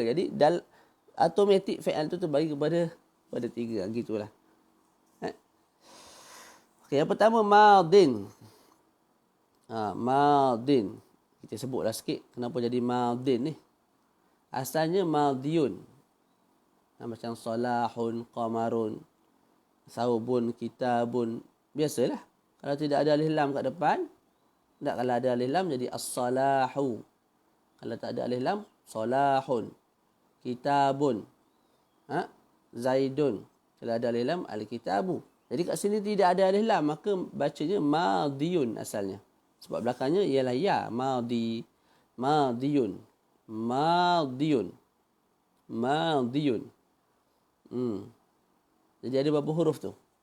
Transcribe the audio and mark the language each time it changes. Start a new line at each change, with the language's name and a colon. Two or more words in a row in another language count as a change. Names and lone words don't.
Malay: Jadi automatik fa'al tu terbagi kepada 3. Gitulah. Okey, yang pertama madin. Madin. Kita sebutlah sikit kenapa jadi madin ni. Asalnya madiyun. Macam
Arabic: صلاةٌ، قمرٌ، ثوبٌ، كتابٌ.
Malay: Biasalah. Kalau tidak ada alif lam kat depan, tak, kalau ada alif lam jadi as-salahu. Kalau tak ada alif lam, salahun. Kitabun. Zaidun. Kalau ada alif lam, al-kitabu. Jadi kat sini tidak ada alif lam, maka bacanya madiyun asalnya. Sebab belakangnya ialah ya, madi. Madiyun. Madiyun. Madiyun. Jadi ada berapa huruf tu?